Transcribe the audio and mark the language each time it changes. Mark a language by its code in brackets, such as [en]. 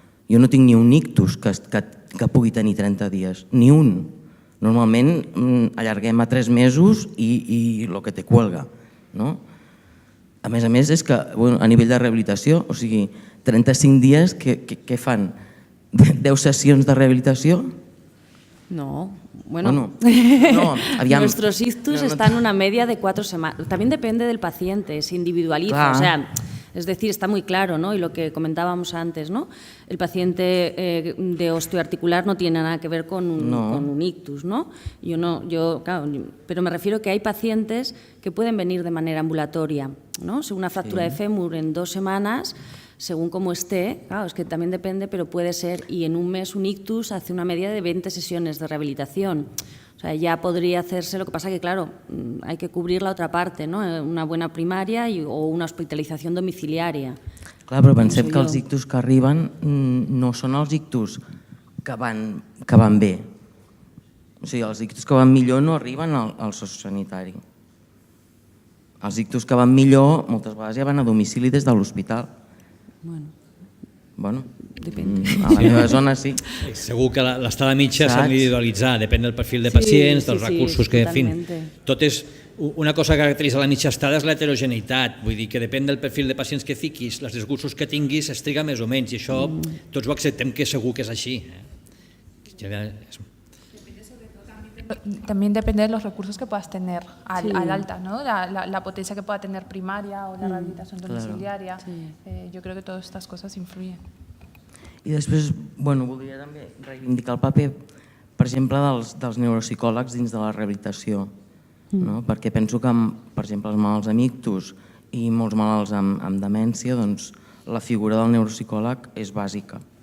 [ca] Jo no tinc ni un ictus que pugui tenir 30 dies, ni un. Normalment allarguem a 3 mesos i [es] el que te cuelga. [ca] A més, és que a nivell de rehabilitació, o sigui, 35 dies, què fan? [es] 10 sesiones de rehabilitación? No, nuestros ictus están en una media de 4 semanas. También depende del paciente, se individualiza. Claro. O sea, es decir, está muy claro, ¿no? Y lo que comentábamos antes, ¿no? El paciente de osteoarticular no tiene nada que ver con un ictus, ¿no? Claro, pero me refiero que hay pacientes que pueden venir de manera ambulatoria, ¿no? Una fractura de fémur en 2 semanas. Según cómo esté, claro, es que también depende, pero puede ser, y en un mes un ictus hace una media de 20 sesiones de rehabilitación. O sea, ya podría hacerse, lo que pasa que, claro, hay que cubrir la otra parte, ¿no? Una buena primaria o una [ca] hospitalització domiciliària. Clar, però pensem que els ictus que arriben no són els ictus que van bé. O sigui, els ictus que van millor no arriben al sociosanitari. Els ictus que van millor moltes vegades ja van a domicili des de l'hospital. Bueno, a la meva zona sí. Segur que l'estada mitja s'ha d'individualitzar, depèn del perfil de pacients, dels recursos que... En fi, tot és... Una cosa que caracteritza la mitja estada és l'heterogeneïtat, vull dir que depèn del perfil de pacients que fiquis, els recursos que tinguis es triga més o menys, i això tots ho acceptem que segur que és així. Depende sobretot també [es] también depende de los recursos que puedas tener al alta, ¿no? La potencia que pueda tener primaria o la rehabilitación domiciliaria. Yo creo que todas estas cosas influyen. [ca] I després, voldria també reivindicar el paper, per exemple, dels neuropsicòlegs dins de la rehabilitació, perquè penso que, per exemple, els malalts amb ictus i molts malalts amb demència, doncs la figura del neuropsicòleg és bàsica.